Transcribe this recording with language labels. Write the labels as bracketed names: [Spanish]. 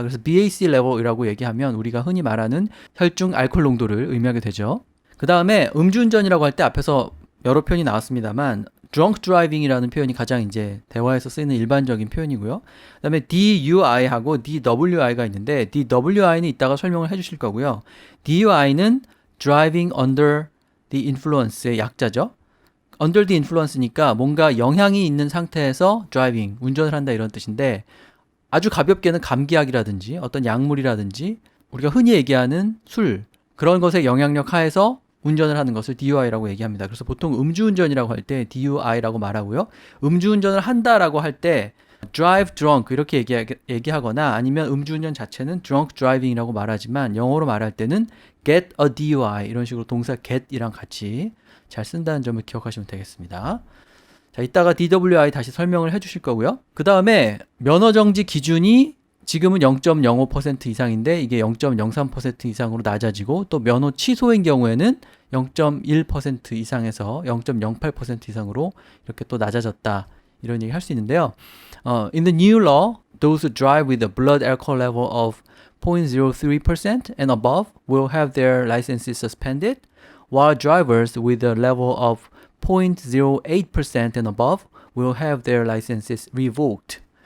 [Korean] 그래서 BAC level이라고 얘기하면 우리가 흔히 말하는 혈중 알코올 농도를 의미하게 되죠. 그 다음에 음주운전이라고 할 때 앞에서 여러 표현이 나왔습니다만 [English] drunk driving [Korean] 이라는 표현이 가장 이제 대화에서 쓰이는 일반적인 표현이고요. 그 다음에 DUI하고 DWI가 있는데 DWI는 이따가 설명을 해주실 거고요. DUI는 [English] driving under the influence [Korean] 의 약자죠. [English] under the influence [Korean] 니까 뭔가 영향이 있는 상태에서 driving, 운전을 한다 이런 뜻인데 아주 가볍게는 감기약이라든지 어떤 약물이라든지 우리가 흔히 얘기하는 술 그런 것의 영향력 하에서 운전을 하는 것을 DUI라고 얘기합니다. 그래서 보통 음주운전이라고 할 때 DUI라고 말하고요. 음주운전을 한다라고 할 때 [English] drive drunk [Korean] 이렇게 얘기하거나 아니면 음주운전 자체는 [English] drunk driving [Korean] 이라고 말하지만 영어로 말할 때는 [English] get a DUI [Korean] 이런 식으로 동사 get이랑 같이 잘 쓴다는 점을 기억하시면 되겠습니다. 자, 이따가 DWI 다시 설명을 해주실 거고요. 그 다음에 면허정지 기준이 지금은 0.05% 이상인데 이게 0.03% 이상으로 낮아지고 또 면허 취소인 경우에는 0.1% 이상에서 0.08% 이상으로 이렇게 또 낮아졌다 이런 얘기 할 수 있는데요. [English] In the new law, those who drive with a blood alcohol level of 0.03% and above will have their licenses suspended, while drivers with a level of 0.08% and above will have their licenses revoked.